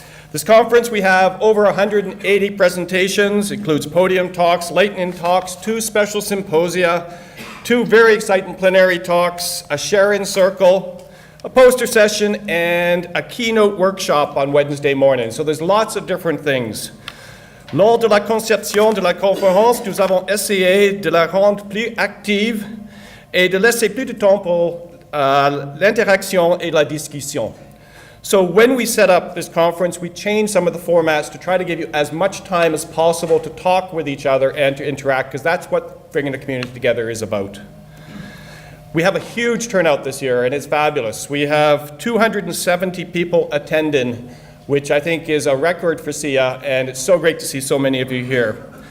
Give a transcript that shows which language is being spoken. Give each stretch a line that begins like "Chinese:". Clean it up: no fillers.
English: This conference, we have over 180 presentations, includes podium talks, lightning talks, 2 special symposia, 2 very exciting plenary talks, a share-in circle, a poster session, and a keynote workshop on Wednesday morning. So there's lots of different things.
French: Lors de la conception de la conférence, nous avons essayé de la rendre plus active et de laisser plus de temps pour l'interaction et la discussion.
English: So when we set up this conference, we changed some of the formats to try to give you as much time as possible to talk with each other and to interact, because that's what bringing the community together is about. We have a huge turnout this year, and it's fabulous. We have 270 people attending, which I think is a record for Ceea, and it's so great to see so many of you here.